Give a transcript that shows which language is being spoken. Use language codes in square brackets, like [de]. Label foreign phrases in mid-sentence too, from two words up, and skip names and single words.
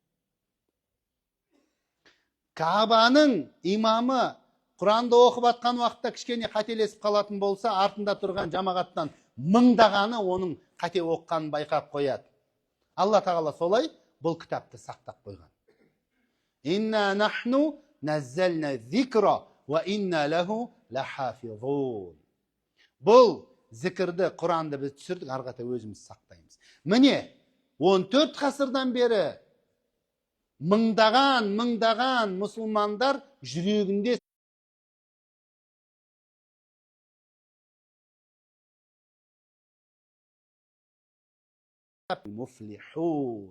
[kk] Кабаның имамы Құранды оқып атқан уақытта кішкене қателесіп қалатын болса, артында тұрған жамағаттан мыңдағаны оның қате оққанын байқап қояды. Алла тағала солай бұл кітапты сақтап қойған. [ar] إنا نحن نزلنا الذكر وإنا له لحافظون. [kk] Бұл зікірді, Құранды біз түсірдік, арғата өзіміз сақтаймыз. Міне, 14 ғасырдан бері мыңдаған мұсылмандар жүрегінде муфлихун.